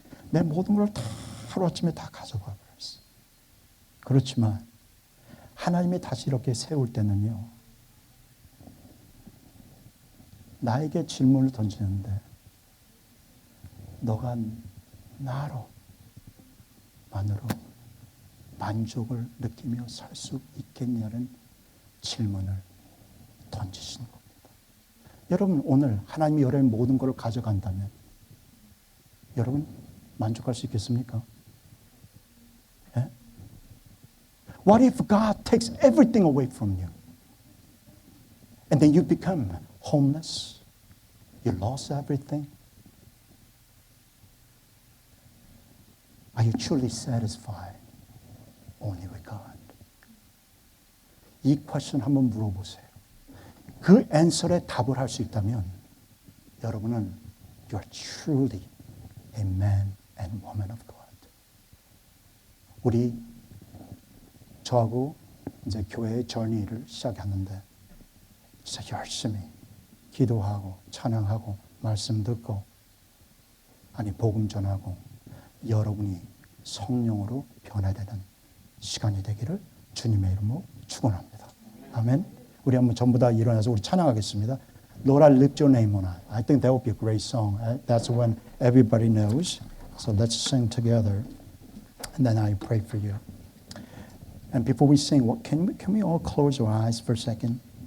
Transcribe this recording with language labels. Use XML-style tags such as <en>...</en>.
<ko>내 모든 걸 다 하루아침에 다 가져가 버렸어. 그렇지만 하나님이 다시 이렇게 세울 때는요, 나에게 질문을 던지는데 너가 나로 만으로 만족을 느끼며 살 수 있겠냐는 질문을 던지시는 겁니다. 여러분, 오늘 하나님이 여러분의 모든 것을 가져간다면 여러분 만족할 수 있겠습니까? 예?</ko> <en>What if God takes everything away from you? And then you become homeless? You lost everything? Are you truly satisfied? Only with God.</en> <ko>이 question 한번 물어보세요. 그 answer에 답을 할 수 있다면 여러분은</ko> <en>You are truly a man and woman of God.</en> <ko>우리 저하고 이제 교회의 journey를 시작했는데 진짜 열심히 기도하고 찬양하고 말씀 듣고 아니 복음 전하고 여러분이 성령으로 변화되는 시간이 되기를 주님의 이름으로 축원합니다. 아멘. 우리 한번 전부 다 일어나서 우리 찬양하겠습니다.</ko> <en>Lord, I lift your name on high. I think that would be a great song. That's when everybody knows. So let's sing together, and then I pray for you. And before we sing, can we all close our eyes for a second?</en>